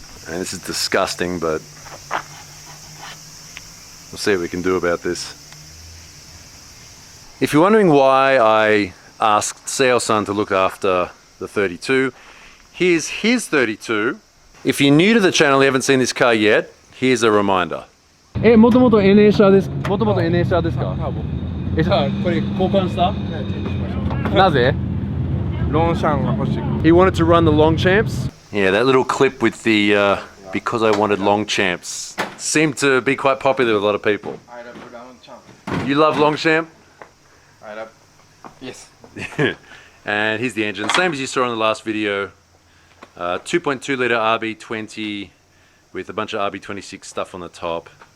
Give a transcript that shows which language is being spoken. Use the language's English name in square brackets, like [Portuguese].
[English] And this is disgusting, but we'll see what we can do about this. If you're wondering why I asked Seo-san to look after the 32, here's his 32. If you're new to the channel and you haven't seen this car yet, here's a reminder. [Japanese] もともと NA 車です。もともと NA 車ですか？じゃあこれ交換した？なぜ？6 [English] He wanted to run the long champs. Yeah, that little clip with the because I wanted long champs seemed to be quite popular with a lot of people. You love Longchamp? Yes. And here's the engine, same as you saw in the last video. 2.2 litre RB20 with a bunch of RB26 stuff on the top.